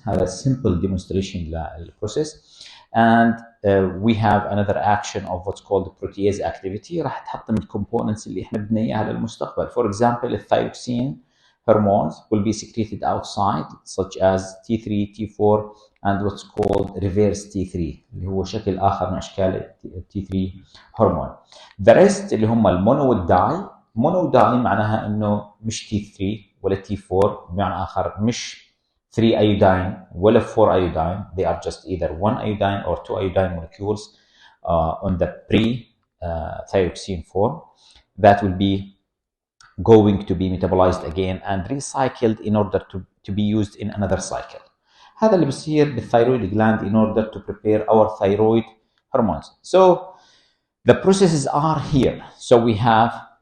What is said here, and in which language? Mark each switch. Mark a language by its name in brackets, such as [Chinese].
[Arabic] هذا [English] a simple demonstration للprocess. And we have another action of what's called protease activity. [Arabic] راح تحطم الكومبوننتس اللي احنا بدنا اياها للمستقبل. [English] For example, the thyroxine hormones will be secreted outside, such as T3, T4, and what's called reverse T3 [Arabic] اللي هو شكل آخر من أشكال [English] T3 hormone. The rest [Arabic] اللي هم المونو والداي. مونو داي معناها إنه مش T3 ولا T4، بمعنى آخر مش 3 iodine ولا 4 iodine. [English] They are just either 1 iodine or 2 iodine molecules on the pre-thyroxine form that will be going to be metabolized again and recycled in order to be used in another cycle. [Arabic] هذا اللي بصير بالثايرويد [English] gland in order to prepare our thyroid hormones. So the processes are here. So we have